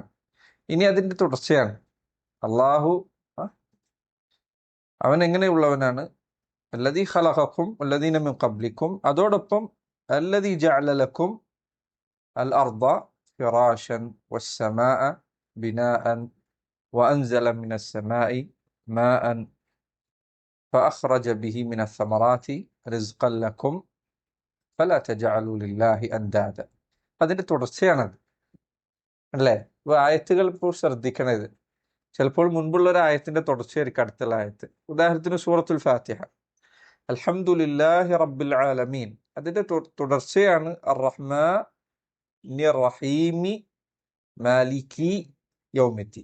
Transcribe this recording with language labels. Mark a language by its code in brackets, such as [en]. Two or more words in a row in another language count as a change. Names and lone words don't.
[ml] ഇനി അതിന്റെ തുടർച്ചയാണ്. അള്ളാഹു അവൻ എങ്ങനെയുള്ളവനാണ്? [ar] الذين خلقكم والذين من قبلكم, അതോടൊപ്പം الذي جعل لكم الأرض فراشا والسماء بناء وأنزل من السماء ماء فأخرج به من الثمرات رزقا لكم فلا تجعلوا لله أندادا. [ml] അതിന്റെ തുടർച്ചയാണത് അല്ലേ? ആയത്തുകൾ ഇപ്പോൾ ശ്രദ്ധിക്കണത്. ചിലപ്പോൾ മുൻപുള്ള ഒരു ആയത്തിന്റെ തുടർച്ചയായിരിക്കും അടുത്തുള്ള ആയത്ത്. ഉദാഹരണത്തിന് സൂറത്തുൽ ഫാത്തിഹ, [ar] الحمد لله رب العالمين, [ml] അതിന്റെ തുടർച്ചയാണ് [ar] الرحمن الرحيم مالك يوم الدين.